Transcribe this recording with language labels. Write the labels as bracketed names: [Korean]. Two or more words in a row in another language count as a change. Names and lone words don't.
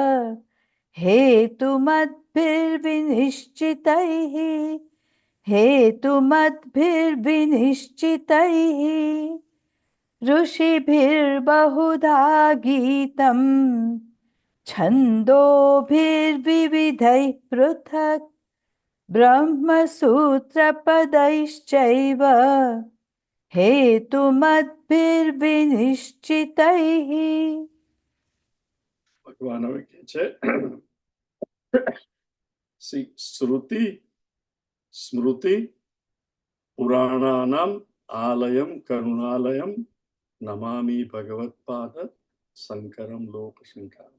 [Sanskrit] हेतुमद्भिर्विनिश्चितैः हेतुमद्भिर्विनिश्चितैः ऋषिभिर्बहुधा गीतम् छन्दोभिर्विविधैः पृथक् ब्रह्मसूत्रपदैश्चैव हेतुमद्भिर्विनिश्चितैः. [Gujarati] ભગવાન હવે કહે છે [Sanskrit] श्रुति स्मृति पुराणानाम आलयम करुणालयम नमामि भगवत्पाद शंकरम लोकशंकरम.